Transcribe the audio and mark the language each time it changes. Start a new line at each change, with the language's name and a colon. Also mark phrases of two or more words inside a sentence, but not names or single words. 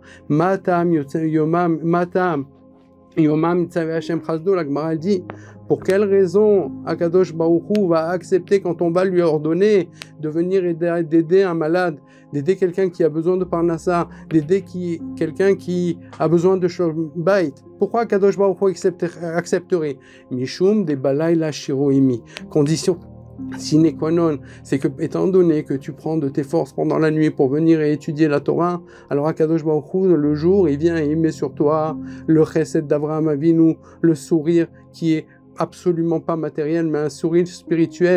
Hebrew: מה טעם יומם מה טעם יומם יצוה ה' חסדו,
French: la Gemara dit, pour quelle raison Akadosh Baruch Hu va accepter quand on va lui ordonner de venir d'aider un malade, d'aider quelqu'un qui a besoin de parnassa, d'aider quelqu'un qui a besoin de
Hebrew: שלום בית.
French: Pourquoi Kadosh Baruch Hu accepterait?
Hebrew: משום דבלילה שירה עמי.
French: Condition
Latin: sine qua non,
French: c'est que, étant donné que tu prends de tes forces pendant la nuit pour venir et étudier la Torah, alors Akadosh Baruch Hu, le jour, il vient et il met sur toi le chesed d'Avraham Avinu, le sourire qui est absolument pas matériel, mais un sourire spirituel.